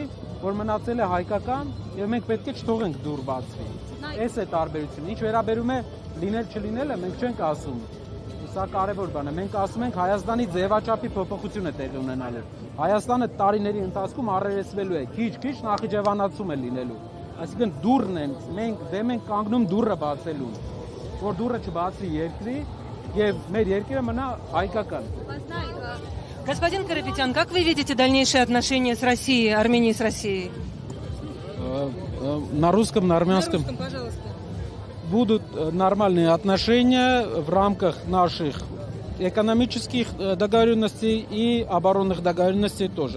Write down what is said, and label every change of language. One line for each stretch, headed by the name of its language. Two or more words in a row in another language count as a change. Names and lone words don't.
Armenian: որ մնացել է հայկական եւ մենք պետք է չթողենք դուր բացվի։ Այս է տարբերությունը։ Ինչ վերաբերում է լինել չլինելը, մենք չենք ասում։ Սա կարևոր բան է։ Մենք ասում ենք Հայաստանի ձևաչափի փոփոխություն է տեղի ունենալու։ Հայաստանը տարիների ընթացքում առերեսվելու է, քիչ-քիչ նախիջևանացում է լինելու։ Այսինքն դուռն են, մենք կանգնում դուռը բացելու, որ դուռը չբացվի երկրի եւ մեր երկիրը мնա հայկական։
Russian: Господин Карапетян, как вы видите дальнейшие отношения с Россией, Арменией с Россией? На русском, на армянском. Пожалуйста. Будут нормальные отношения в рамках наших экономических договоренностей и оборонных договоренностей тоже.